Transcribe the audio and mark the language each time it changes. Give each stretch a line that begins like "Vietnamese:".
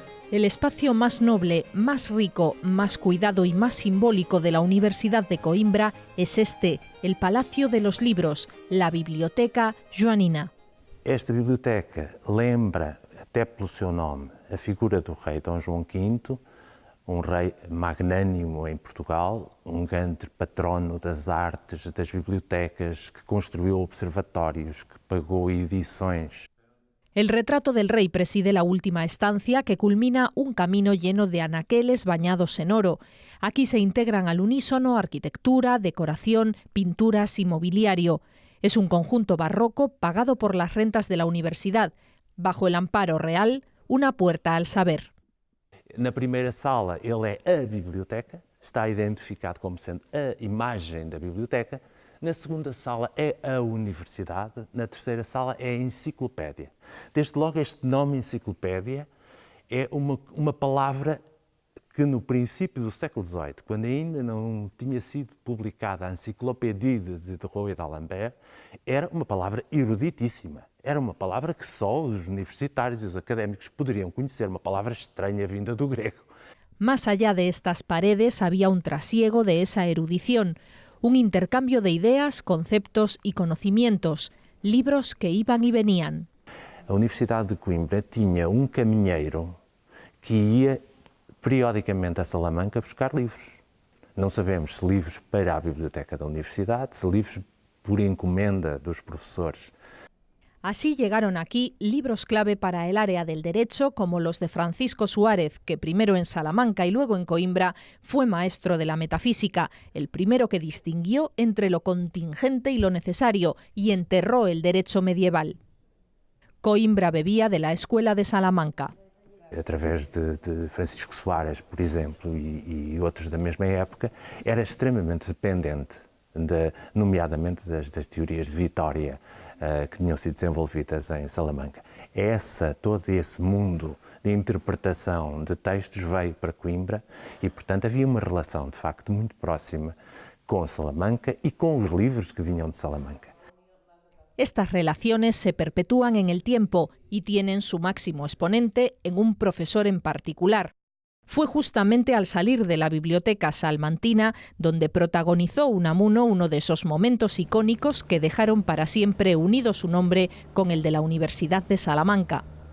Spanish: El espacio más noble, más rico, más cuidado y más simbólico de la Universidad de Coimbra es este, el Palacio de los Libros, la Biblioteca Joanina.
Portuguese: Esta biblioteca lembra, até pelo seu nome, a figura do rei Dom João V, rei magnânimo em Portugal, grande patrono das artes, das bibliotecas, que construiu observatórios, que pagou edições.
Spanish: El retrato del rey preside la última estancia que culmina un camino lleno de anaqueles bañados en oro. Aquí se integran al unísono arquitectura, decoración, pinturas y mobiliario. Es un conjunto barroco pagado por las rentas de la universidad. Bajo el amparo real, una puerta al saber.
Portuguese: Na primeira sala ele é a biblioteca, está identificado como sendo a imagem da biblioteca. Na segunda sala é a universidade, na terceira sala é a enciclopédia. Desde logo este nome enciclopédia é uma palavra que no princípio do século XVIII, quando ainda não tinha sido publicada a Enciclopédia de Roy d'Alembert, era uma palavra eruditíssima. Era uma palavra que só os universitários e os académicos poderiam conhecer, uma palavra estranha vinda do grego.
Spanish: Más allá de estas paredes había un trasiego de esa erudición, un intercambio de ideas, conceptos y conocimientos, libros que iban y venían.
Portuguese: A Universidade de Coimbra tinha caminheiro que ia periodicamente a Salamanca buscar livros. Não sabemos se livros para a biblioteca da universidade, se livros por encomenda dos profesores.
Spanish: Así llegaron aquí libros clave para el área del derecho, como los de Francisco Suárez, que primero en Salamanca y luego en Coimbra fue maestro de la metafísica, el primero que distinguió entre lo contingente y lo necesario y enterró el derecho medieval. Coimbra bebía de la escuela de Salamanca.
Portuguese: Através de Francisco Soares, por exemplo, e outros da mesma época, era extremamente dependente, nomeadamente das teorias de Vitória, que tinham sido desenvolvidas em Salamanca. Todo esse mundo de interpretação de textos veio para Coimbra e, portanto, havia uma relação, de facto, muito próxima com Salamanca e com os livros que vinham de Salamanca.
Spanish: Estas relaciones se perpetúan en el tiempo y tienen su máximo exponente en un profesor en particular. Fue justamente al salir de la biblioteca salmantina donde protagonizó Unamuno uno de esos momentos icónicos que dejaron para siempre unido su nombre con el de la Universidad de Salamanca.